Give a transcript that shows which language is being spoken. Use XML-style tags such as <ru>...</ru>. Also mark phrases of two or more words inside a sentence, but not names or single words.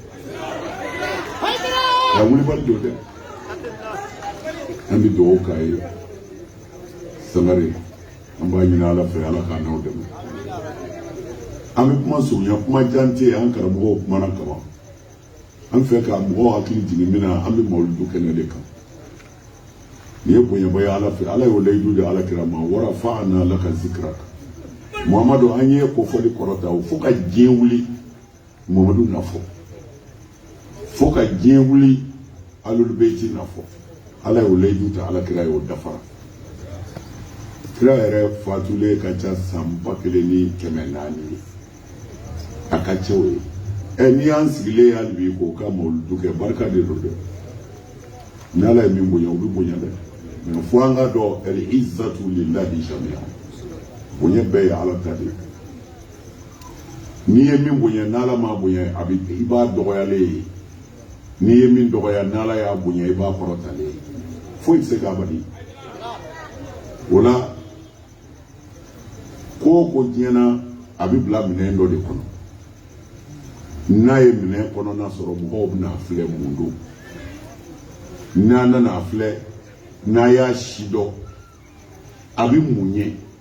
<bm>a wulibali don dɛ an bɛ dugawu k'a ye Sangare an b'a ɲini ala fɛ ala k'a n'aw dɛmɛ an bɛ kuma surunya kuma jan tɛ an karamɔgɔw kumana kaban an fɛ ka mɔgɔw hakili jigin min na an bɛ mawulidu kɛnɛ de kan nin ye bonyaba ye ala fɛ ala y'o layidu de ala kira ma</bm> <ar>ورفعنا لك ذكرك</ar> <bm>Muhamadu an ye kofɔli kɔrɔta o fo ka diɲɛ wuli Muhamadu nafɔ fo ka diɲɛ wuli</bm> <ar>آل البيت</ar> <bm>nafɔ ala y'o layidu ta ala kira y'o dafara kira yɛrɛ fatulen ka ca san 1400 ye a ka ca o ye n'i y'an sigilen hali bi k'o ka mawulidu kɛ barika de don dɛ ni ala ye min bonya o bɛ bonya dɛ mais fo an ka dɔn</bm> <ar>العزة لله جميعا</ar> <bm>bonya bɛɛ ye ala ta de n'i ye min bonya n'ala ma bonya a bɛ i b'a dɔgɔyalen ye n'i ye min dɔgɔya n'ala y'a bonya i b'a kɔrɔtalen ye foyi tɛ se k'a bali o la ko o ko diɲɛna a bɛ bila minɛn dɔ de kɔnɔ n'a ye minɛn kɔnɔna sɔrɔ mɔgɔw bɛna filɛ mun don n'a nana filɛ n'a y'a si dɔn a bɛ mun ye</bm>